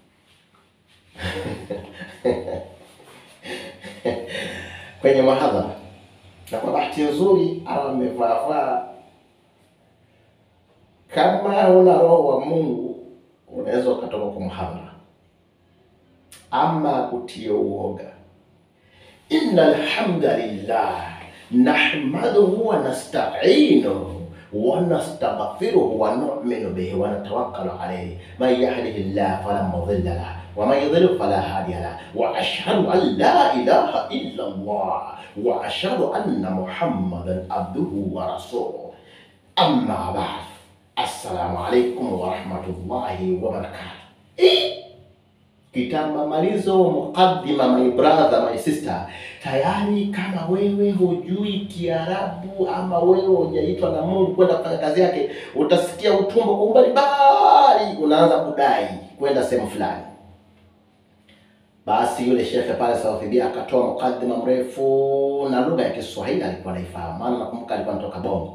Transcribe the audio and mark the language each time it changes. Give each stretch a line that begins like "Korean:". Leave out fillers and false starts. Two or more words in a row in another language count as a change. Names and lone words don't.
Swahili: kwenye mahadhara, na kwa bahati nzuri amevaa, kama una roho wa Mungu unaweza ukatoka kwa mahadhara ama kutie uoga.
Arabic: إن الحمد لله نحمده ونستعينه ونستغفره ونؤمن به ونتوكل عليه من يهده الله فلا مضل له ومن يضلل فلا هادي له وأشهد أن لا إله إلا الله وأشهد أن محمدا عبده ورسوله. أما بعد، السلام عليكم ورحمة الله وبركاته.
Swahili: Kitamalizo mukaddima,
English: my brother, my sister.
Swahili: Tayari kama wewe hujui Kiarabu ama wewe hujaitwa na Mungu kwenda kufanya kazi yake, utasikia utumbo kwa umbali bali unaanza kudai kwenda sehemu fulani. Basi yule shekhe pale South B akatoa mukaddima mrefu na lugha ya Kiswahili alikuwa anaifahamu, maana nakumbuka alikuwa anatoka Bongo.